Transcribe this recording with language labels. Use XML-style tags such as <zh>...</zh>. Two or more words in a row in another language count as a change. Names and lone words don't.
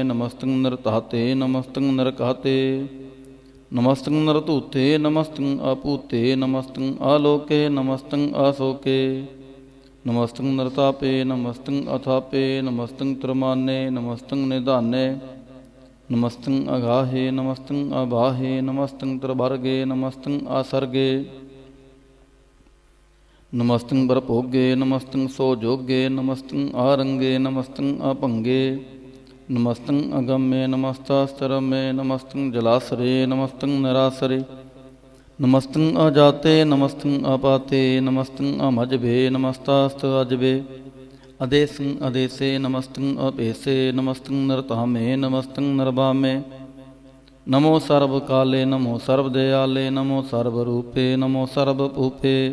<bra>ਨਮਸਤੰ ਨਿਰਧਾਤੇ, ਨਮਸਤੰ ਨਿਰਘਾਤੇ। ਨਮਸਤੰ ਨਿਰਧੂਤੇ, ਨਮਸਤੰ ਅਭੂਤੇ। ਨਮਸਤੰ ਆਲੋਕੇ, ਨਮਸਤੰ ਅਸੋਕੇ। ਨਮਸਤੰ ਨਿਰਤਾਪੇ, ਨਮਸਤੰ ਅਥਾਪੇ। ਨਮਸਤੰ ਤ੍ਰਮਾਨੇ, ਨਮਸਤੰ ਨਿਧਾਨੇ। नमस्तं अगाहे नमस्तं अबाहे नमस्तं त्रिवर्गे नमस्तं आसर्गे नमस्तं बरभोगे नमस्तं सोजोगे नमस्तं आरंगे नमस्तं अपंगे नमस्तं अगम्ये नमस्तास्तरम्ये नमस्तं जलासरे नमस्तं निरासरे नमस्तं अजाते नमस्तं अपाते नमस्तं अमजबे नमस्तास्त अजबे अदेसं अदेसे नमस्तं अपेसे नमस्तं नरतामे नमस्तं नरबामे नमो सर्वकाले नमो सर्वदयाले नमो सर्वरूपे नमो सर्वभूपे</bra>